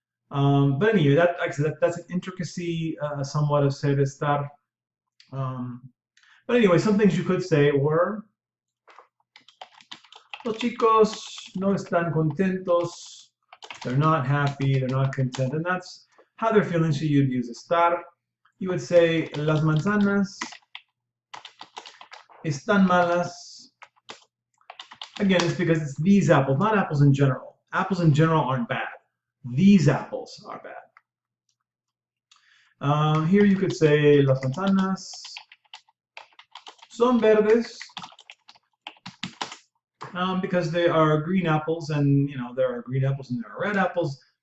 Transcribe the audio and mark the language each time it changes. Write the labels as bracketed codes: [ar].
[en] But anyway, like I said, that's an intricacy somewhat of ser estar. But anyway, some things you could say were, [es] los chicos no están contentos, [en] they're not happy, they're not content, and that's how they're feeling. So you'd use estar. You would say, [es] las manzanas están malas. [en] Again, it's because it's these apples, not apples in general. Apples in general aren't bad. These apples are bad. Here you could say, [es] las manzanas son verdes, [en] because they are green apples, and there are green apples and there are red apples.